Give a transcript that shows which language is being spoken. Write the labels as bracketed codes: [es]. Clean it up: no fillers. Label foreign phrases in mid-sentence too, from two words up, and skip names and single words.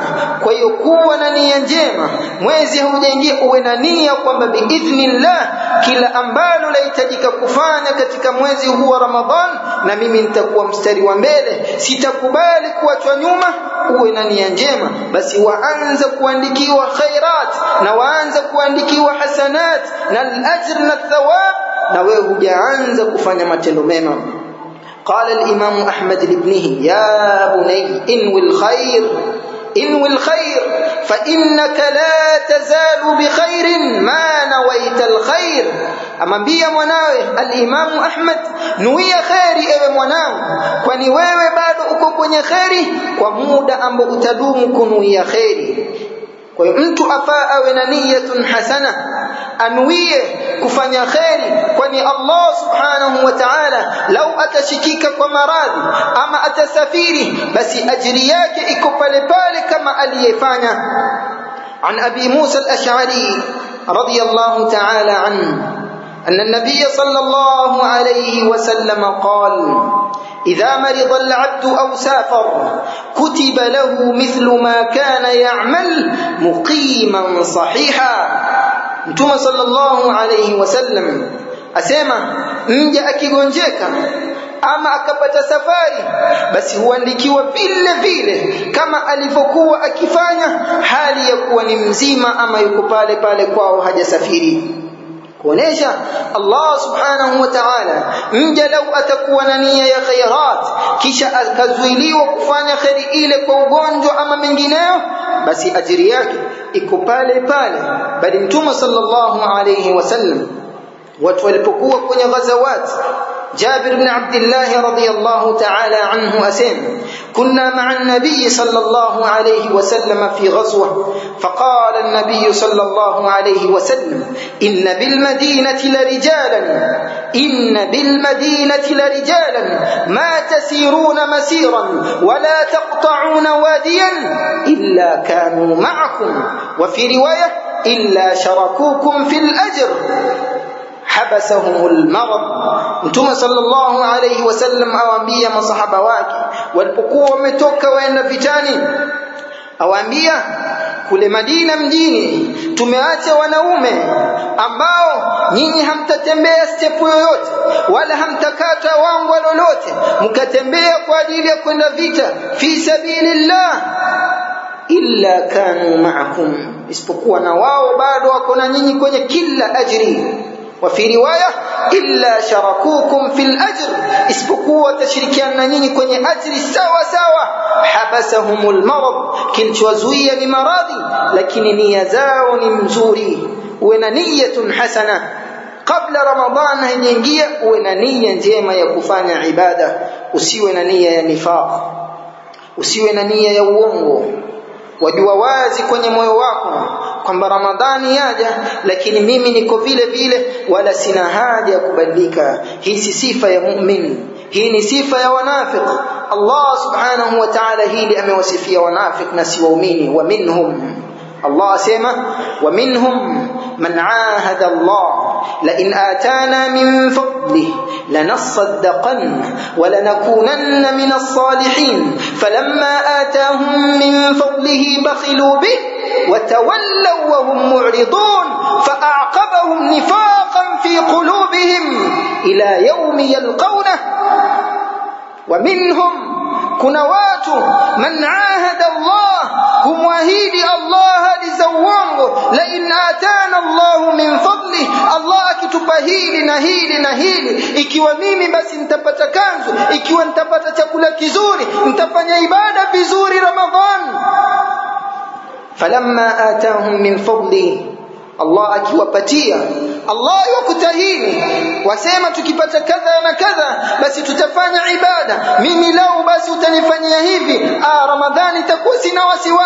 [sw] Kwa hiyo kuwa na nia njema, mwezi haujaingia uwe na nia kwamba biidhnillah kila ambalo lahitajika kufanya katika mwezi huu wa Ramadhan, na mimi nitakuwa mstari wa mbele, sitakubali kuachwa nyuma. Uwe na nia njema, basi waanza kuandikiwa khairat na waanza kuandikiwa hasanat na al-ajr na thawab, na wewe hujaanza kufanya matendo mema. [ar] قال الإمام أحمد لابنه: يا بني انوي الخير فإنك لا تزال بخير ما نويت الخير. [sw] amambia mwanawe al-Imam Ahmad, nuia khairi ewe mwanangu, kwani wewe bado uko kwenye khairi kwa muda ambao utadumu kunuia khairi. Kwa hiyo mtu afaa awe na [ar] نية حسنة, [sw] anuie kufanya khairi, kwani [ar] الله سبحانه وتعالى [sw] lau atashikika kwa maradhi ama atasafiri, basi ajili yake iko pale pale kama aliyefanya. [ar] عن أبي موسى الأشعري رضي الله تعالى عنه أن النبي صلى الله عليه وسلم قال: إذا مرض العبد أو سافر كتب له مثل ما كان يعمل مقيما صحيحا. [sw] Mtume [ar] صلى الله عليه وسلم [sw] asema, mja akigonjeka ama akapata safari, basi huandikiwa vile vile kama alivyokuwa akifanya hali ya kuwa ni mzima ama yuko pale pale kwao hajasafiri. kuonesha [ar] الله سبحانه وتعالى [sw] mja lau atakuwa na nia ya khairat kisha akazuiliwa kufanya khairi ile kwa ugonjwa ama mengineyo, basi ajiri yake iko pale pale. Bali Mtume [ar] صلى الله عليه وسلم [sw] watu walipokuwa kwenye ghazawat, [ar] جابر بن عبد الله رضي الله تعالى عنه أسلم: كنا مع النبي صلى الله عليه وسلم في غزوة، فقال النبي صلى الله عليه وسلم: إن بالمدينة لرجالا ما تسيرون مسيرا ولا تقطعون واديا إلا كانوا معكم، وفي رواية إلا شركوكم في الأجر حبسهم المرض. [sw] Mtume [ar] صلى الله عليه وسلم [sw] awaambia masahaba wake walipokuwa wametoka waenda vitani, awaambia kule Madina mjini tumeacha wanaume ambao nyinyi hamtatembea step yoyote wala hamtakata wangu lolote mkatembea kwa ajili ya kwenda vita [ar] في سبيل الله, إلا كانوا معكم, [sw] isipokuwa na wao bado wako na nyinyi kwenye kila ajri. [ar] وفي رواية إلا شركوكم في الأجر، [sw] isipokuwa tashirikiana na nyinyi kwenye ajri sawa sawa. [ar] حبسهم المرض, [sw] kilichowazuia ni maradhi, lakini nia zao ni mzuri. Uwe na [ar] نية حسنة [sw] kabla Ramadhan haijaingia, uwe na nia njema ya kufanya ibada, usiwe na nia ya nifaq, usiwe na nia ya uongo. Wajua wazi kwenye moyo wako kwamba Ramadhani yaja, lakini mimi niko vile vile wala sina haja ya kubadilika. Hii si sifa ya mu'min, hii ni sifa ya wanafiq. [ar] الله سبحانه وتعالى [sw] hili amewasifia wanafiq na si waumini. [ar] ومنهم, Allah asema, ومنهم من عاهد الله لئن آتانا من فضله لنصدقن ولنكونن من الصالحين فلما آتاهم من فضله بخلوا به وتولوا وهم معرضون فأعقبهم نفاقا في قلوبهم إلى يوم يلقونه. ومنهم كنا [sw] watu [ar] من عاهد الله, [sw] humwahidi Allah lizawango, [ar] لئن آتانا الله من فضل, [sw] Allah akitupa hili na hili na hili, ikiwa mimi basi nitapata kanzu, ikiwa nitapata chakula kizuri, nitafanya ibada vizuri Ramadhan. [ar] فلما آتاهم من فضل, [sw] Allah akiwapatia, Allah yakutahini, wasema tukipata kadha na kadha basi tutafanya ibada, mimi lao basi utanifanyia hivi, Ramadhani itakuwa sina wasiwasi.